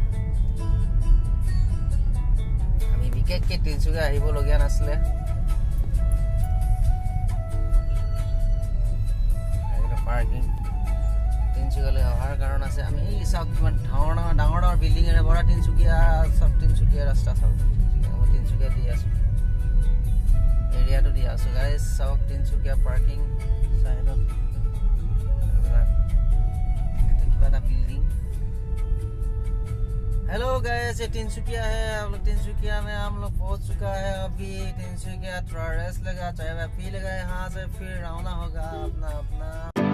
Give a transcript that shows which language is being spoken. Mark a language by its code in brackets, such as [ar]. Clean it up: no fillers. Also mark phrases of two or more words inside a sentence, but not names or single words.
[as] আমি বিশেষকৈ তিনিচুকীয়া আহিবলগীয়া নাছিলে পাৰ্কিং তিনিচুকীয়ালৈ অহাৰ কাৰণ আছে আমি চাওক কিমান ডাঙৰ ডাঙৰ বিল্ডিং এৰে ভৰা তিনিচুকীয়া চব তিনিচুকীয়া ৰাস্তা চাওক মই তিনিচুকীয়া দি আছোঁ এৰিয়াটো দি আছোঁ গাইজ চাওক তিনিচুকীয়া পাৰ্কিং साइड [hi] बिल्डिंग हेलो गाइस ये तिनसुकिया है हम लोग तिनसुकिया में हम लोग पहुंच चुका है अभी तिनसुकिया थोड़ा रेस्ट लगा चाय पी लगा यहाँ से फिर रवाना होगा अपना अपना